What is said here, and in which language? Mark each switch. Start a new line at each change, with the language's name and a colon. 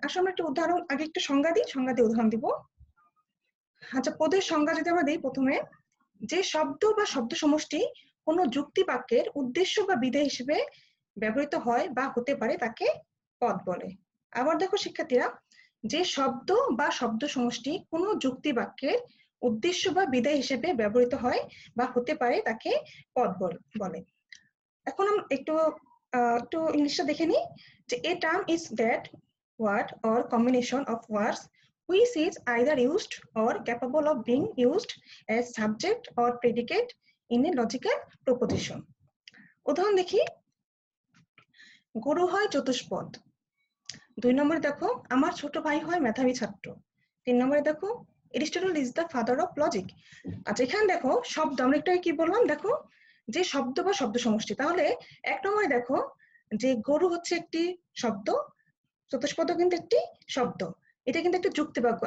Bangla: আসলে আমরা একটা উদাহরণ, আগে একটা সংজ্ঞা দিয়ে উদাহরণ দিব। আচ্ছা, পদের সংজ্ঞা যদি আমরা দিই, প্রথমে যে শব্দ বা শব্দ সমষ্টি কোনো যুক্তি বাক্যের উদ্দেশ্য বা বিধেয় হিসেবে ব্যবহৃত হয় বা হতে পারে তাকে পদ বলে। আবার দেখো শিক্ষার্থীরা, যে শব্দ বা শব্দ সমষ্টি কোনো যুক্তি বাক্যের উদ্দেশ্য বা বিধেয় হিসেবে ব্যবহৃত হয় বা হতে পারে তাকে পদ বলে। এখন আমরা একটু ইংলিশটা দেখে নিই। যে
English: a term is that word or combination of words which is either used or capable of being used as subject or predicate in a logical proposition.
Bangla: উদাহরণ দেখি। গরু হয় চতুষ্পদ। 2 নম্বরে দেখো আমার ছোট ভাই হয় মেধাবী ছাত্র। 3 নম্বরে দেখো
English: Aristotle is the father of logic.
Bangla: আচ্ছা, এখানে দেখো শব্দ, আমরা একটু কি বললাম, দেখো যে শব্দ বা শব্দ সমষ্টি। তাহলে 1 নম্বরে দেখো যে গরু হচ্ছে একটি শব্দ, চতুষ্পদ কিন্তু একটি শব্দ। এটা কিন্তু একটা যুক্তি বাক্য।